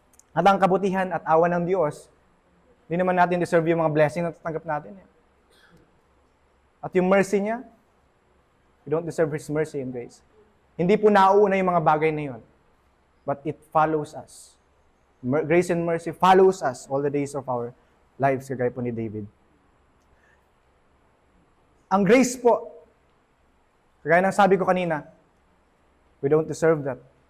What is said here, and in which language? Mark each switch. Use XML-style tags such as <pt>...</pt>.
<tl>At ang kabutihan at awa ng Diyos, hindi naman natin deserve yung mga blessing na tatanggap natin. At yung mercy niya,</tl> <en>we don't deserve His mercy and grace.</en> <tl>Hindi po nauuna yung mga bagay na yun.</tl> <en>But it follows us. Grace and mercy follows us all the days of our lives,</en> <tl>kagaya po ni David. Ang grace po, kagaya ng sabi ko kanina,</tl> <en>we don't deserve that.</en>